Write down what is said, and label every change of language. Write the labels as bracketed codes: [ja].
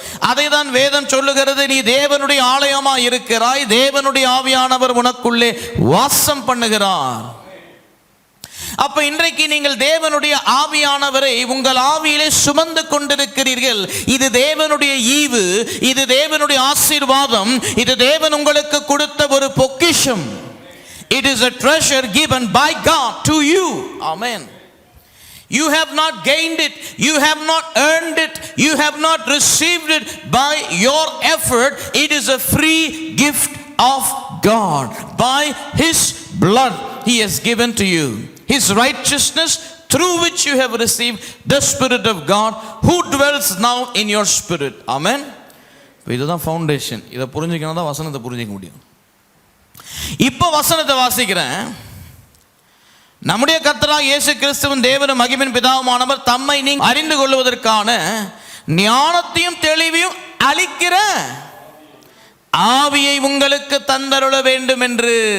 [ta] அதை தான் வேதம் சொல்லுகிறது, நீ தேவனுடைய ஆலயமா இருக்கிறாய், தேவனுடைய ஆவியானவர் உனக்குள்ளே வாசம் பண்ணுகிறார். அப்ப இன்றைக்கு நீங்கள் தேவனுடைய ஆவியானவரை உங்கள் ஆவியிலே சுமந்து கொண்டிருக்கிறீர்கள். இது தேவனுடைய ஈவு, இது தேவனுடைய ஆசீர்வாதம், இது தேவன் உங்களுக்கு கொடுத்த ஒரு பொக்கிஷம். [en] It is a treasure given by God to you. Amen. You have not gained it, you have not earned it, you have not received it by your effort. It is a free gift of God. By His blood He has given to you His righteousness, through which you have received the Spirit of God who dwells now in your spirit. [ta] Amen. இதுதான் foundation. இதை புரிஞ்சுக்கணும் தான் வசனத்தை புரிஞ்சிக்க முடியும். இப்போ வசனத்தை வாசிக்கிறேன். நம்முடைய கர்த்தராகிய இயேசு கிறிஸ்துவின் தேவனும் மகிமையின் பிதாவுமானவர் தம்மை நீங்கள் அறிந்து கொள்வதற்கான ஞானத்தையும் தெளிவையும் அளிக்கிற ஆவியை உங்களுக்கு தந்தருள வேண்டும் என்று.